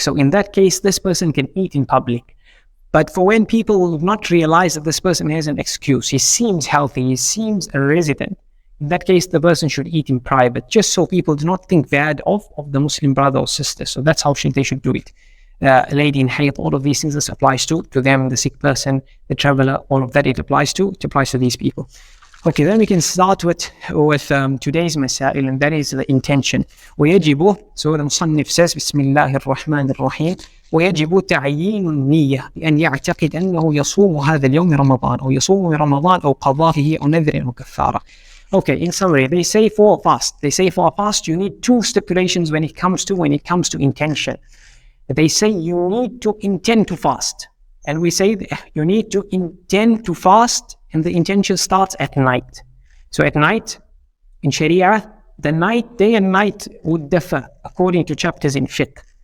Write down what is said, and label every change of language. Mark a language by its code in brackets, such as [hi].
[en] So in that case, this person can eat in public. But for when people will not realize that this person has an excuse, he seems healthy, he seems a resident, in that case, the person should eat in private, just so people do not think bad of the Muslim brother or sister. So that's how they should do it. A lady in haidh, all of these things, this applies to them, the sick person, the traveler, all of that it applies to these people. Okay, then we can start with today's masaa'il, and that is the intention. [ar] ويجب, [en] so the Musannif says, [ar] بسم الله الرحمن الرحيم, ويجب تعيين النية بأن يعتقد أنه يصوم هذا اليوم رمضان أو يصوم رمضان أو قضائه أو نذر أو كفارة. [en] Okay, in summary, they say for a fast you need 2 stipulations when it comes to intention. They say you need to intend to fast, and we say you need to intend to fast and the intention starts at night. So at night, in Sharia, the night, day and night would differ according to chapters in fiqh.